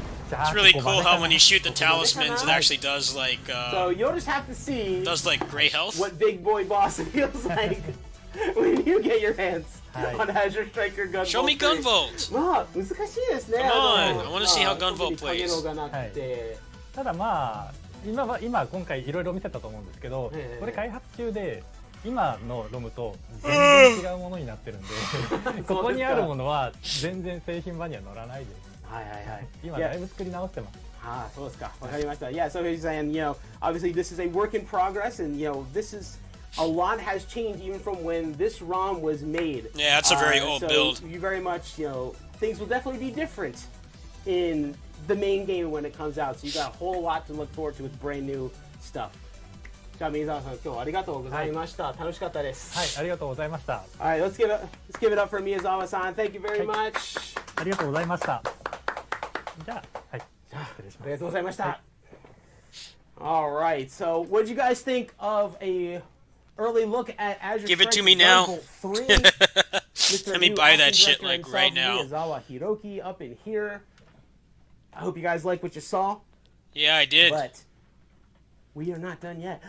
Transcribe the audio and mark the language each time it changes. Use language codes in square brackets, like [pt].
[en] It's really cool how when you shoot the talismans, it actually does like so you'll just have to see gray health. What Big Boy Boss feels like when you get your hands on Azure Striker Gunvolt. Show me Gunvolt. [ja] まあ難しいですね。 [en] Come on, I want to see how Gunvolt plays. [ja] ただまあ今回いろいろ見せたと思うんですけど、これ開発中で今のロムと全然違うものになってるんで、ここにあるものは全然製品版には載らないです。はいはいはい。今だいぶ作り直してます。ああ、そうですか。わかりました。 [en] Yeah, so he's saying, obviously this is a work in progress, and this is a lot has changed even from when this ROM was made. Yeah, that's a very old build. You very much, things will definitely be different in the main game when it comes out. So you got a whole lot to look forward to with brand new stuff. [ja] じゃあ、水沢さん、今日はありがとうございました。楽しかったです。はい、ありがとうございました。 [en] Alright, let's give it up for Miyazawa-san. Thank you very much. [ja] ありがとうございました。じゃあ、はい、失礼します。ありがとうございました。 [en] Alright, so what did you guys think of a early look at Azure Give it to Striker me now. Gunvolt 3? Let me buy that shit like right now. Miyazawa Hiroki up in here. I hope you guys like what you saw. Yeah, I did. But we are not done yet.